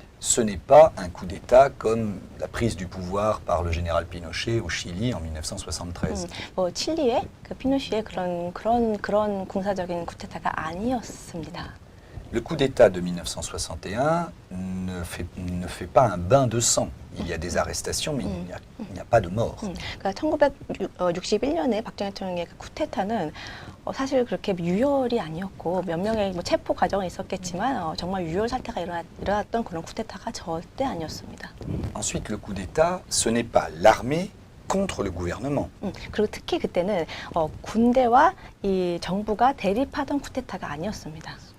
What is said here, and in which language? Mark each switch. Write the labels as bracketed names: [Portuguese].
[French] Ce n'est pas un coup d'État comme la prise du pouvoir par le général Pinochet au Chili en 1973. [Korean] 칠리의 그 피노시의 그런 군사적인 쿠데타가 아니었습니다. [French] Le coup d'État de 1961 ne fait pas un bain de sang. Il y a des arrestations, mais il n'y a pas de mort. [Korean] 그러니까 1961년에 박정희 대통령의 그 쿠데타는 사실 그렇게 유혈이 아니었고 몇 명의 뭐 체포 과정은 있었겠지만 정말 유혈 사태가 일어났던 그런 쿠데타가 절대 아니었습니다. [French] Ensuite, le coup d'État, ce n'est pas l'armée contre le gouvernement. [Korean] 그리고 특히 그때는 군대와 이 정부가 대립하던 쿠데타가 아니었습니다.